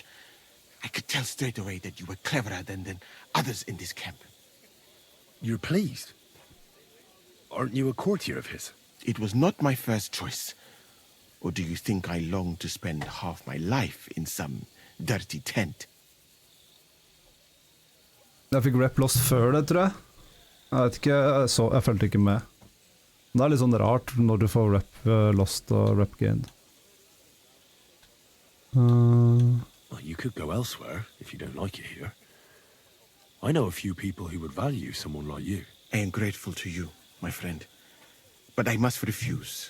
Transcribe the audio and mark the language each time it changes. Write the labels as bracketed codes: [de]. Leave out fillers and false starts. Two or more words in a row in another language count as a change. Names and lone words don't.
[en] I could tell straight away that you were cleverer than others in this camp. You're pleased? Aren't you a courtier of his? It was not my first choice. Or do you think I long to spend half my life in some dirty tent? [no] Jeg fikk [en] rep lost [no] før det, tror jeg. Jeg vet ikke, jeg følte ikke med. Det er litt sånn rart når du får [en] rep lost [no] og [en] rep gained. Well, you could go elsewhere if you don't like it here. I know a few people who would value someone like you. I am grateful to you, my friend. But I must refuse.